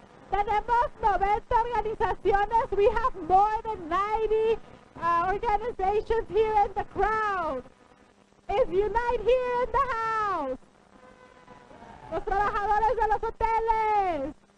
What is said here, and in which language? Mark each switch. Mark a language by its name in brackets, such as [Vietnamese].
[Spanish] Tenemos 90 organizaciones. [English] We have more than 90 organizations here in the crowd. Is Unite here in the house? [Spanish] Los trabajadores de los hoteles.